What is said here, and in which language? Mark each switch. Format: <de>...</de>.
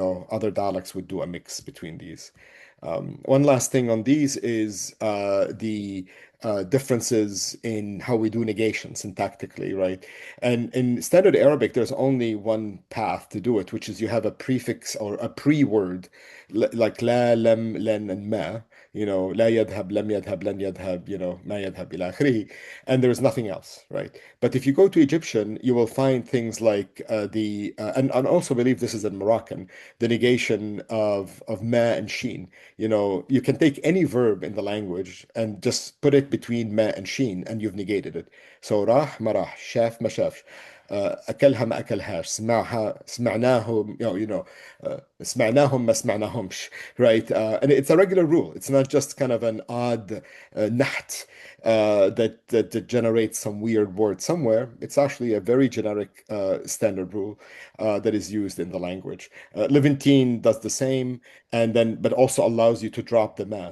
<en>Other dialects would do a mix between these. One last thing on these is the differences in how we do negation syntactically, right? And in Standard Arabic, there's only one path to do it, which is you have a prefix or a pre-word, like la, lam, len, and ma.</en> <ar>لا يذهب, لم يذهب, لن يذهب, ما يذهب إلى آخره.</ar> <en>And there's nothing else, right? But if you go to Egyptian, you will find things like and also believe this is in Moroccan, the negation of ma and sheen. You can take any verb in the language and just put it between ma and sheen, and you've negated it.</en> <ar>So راح ما راح, شاف ما شافش, أكلها ما أكلهاش, سمعها سمعناهم, سمعناهم ما سمعناهمش, right?</ar> <en>And it's a regular rule. It's not just kind of an odd naht that generates some weird word somewhere. It's actually a very generic standard rule that is used in the language. Levantine does the same, but also allows you to drop the ma.</en>